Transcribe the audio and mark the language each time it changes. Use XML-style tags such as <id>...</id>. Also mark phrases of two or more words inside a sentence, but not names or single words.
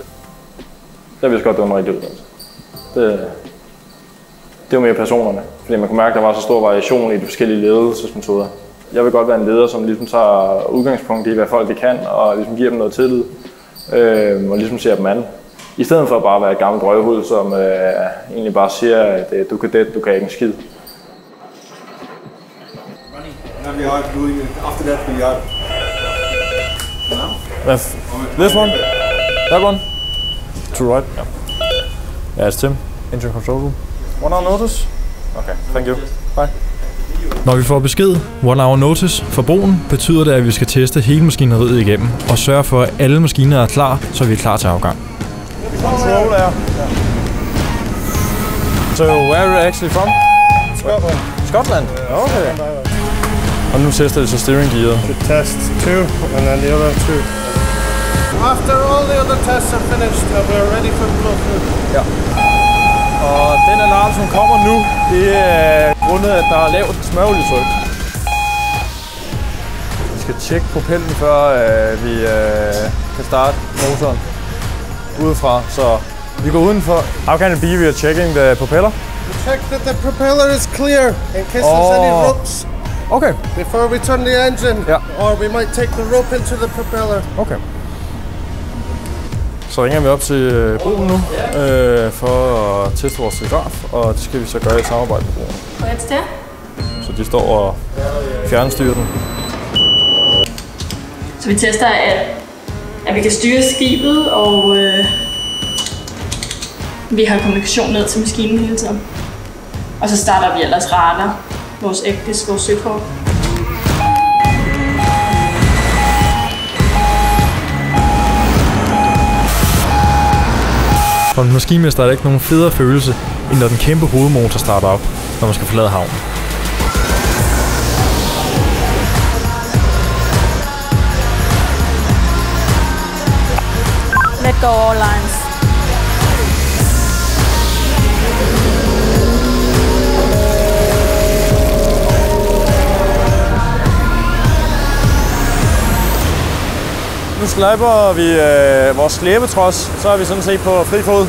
<da>Jeg vidste godt, det var en rigtig uddannelse. Det var mere personerne, fordi man kunne mærke, at der var så stor variation i de forskellige ledelsesmetoder. Jeg vil godt være en leder, som ligesom tager udgangspunkt i, hvad folk de kan, og ligesom giver dem noget tillid, og ligesom ser dem an. I stedet for bare at være et gammelt røvhul, som egentlig bare siger, at du kan det, du kan ikke en skid.</da> <en>This one? That one? To right? Yeah, it's Tim. Engine control room. 1 hour notice? Okay, thank you. Bye.</en> <da>Når vi får besked 1</da> <en>hour notice</en> <da>fra broen, betyder det, at vi skal teste hele maskineriet igennem og sørge for, at alle maskiner er klar, så vi er klar til afgang.</da> <en>Control air. So where are you actually from? Scotland. Scotland?</en> <da>Okay. Og nu tester det så</da> <en>steering gear. To test 2 and then the other 2. After all the other tests are finished, we're ready for blow through.</en> <da>Ja. Og den alarm, som kommer nu, det er grundet, at der er lavt smøroljetryk. Vi skal tjekke propellen, før vi kan starte motoren udefra, så vi går udenfor.</da> <en>How can it be we are checking the propeller? We check that the propeller is clear in case there's any ropes. Okay. Before we turn the engine, or we might take the rope into the propeller. Okay.</en> <da>Så ringer vi op til broen nu for at teste vores telegraf, og det skal vi så gøre i samarbejde med broen. Hvor er det der? Så de står og fjernstyrer den. Så vi tester, at vi kan styre skibet, og vi har kommunikation ned til maskinen hele tiden. Og så starter vi ellers radar, vores Ecdis, vores søkort. For en maskinmester er der ikke nogen federe følelse, end når den kæmpe hovedmotor starter op, når man skal forlade havnen.</da> <en>Let go all lines.</en> <da>Nu slæber vi vores slæbetrods, så er vi sådan set på fri fod.</da>